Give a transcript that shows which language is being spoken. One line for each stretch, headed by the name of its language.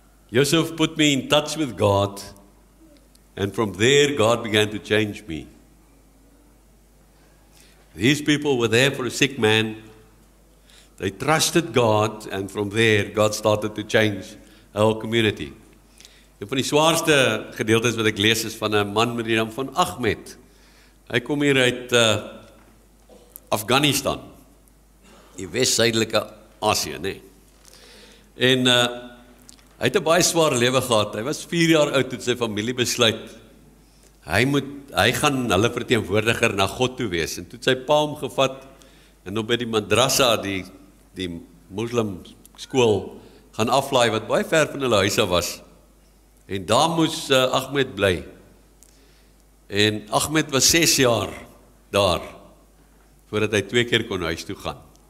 English: Joseph put me in touch with God, and from there God began to change me. These people were there for a sick man. They trusted God, and from there God started to change our community.
Afrikaans: Een van die swaarste gedeeltes wat ek lees is van 'n man met die naam van Ahmed. Hy kom hier uit Afghanistan, die wes-suidelike Asië, nee. En hy het 'n baie swaar lewe gehad. Hy was 4 jaar oud toe sy familie besluit, hy gaan hulle verteenwoordiger na God toe wees. En toe het sy pa hom gevat, en op by die madrasa, die moslim skool, gaan aflaai, wat baie ver van hulle huise was. En daar moes Ahmed bly. En Ahmed was 6 jaar daar, voordat hy 2 keer kon huis toe gaan.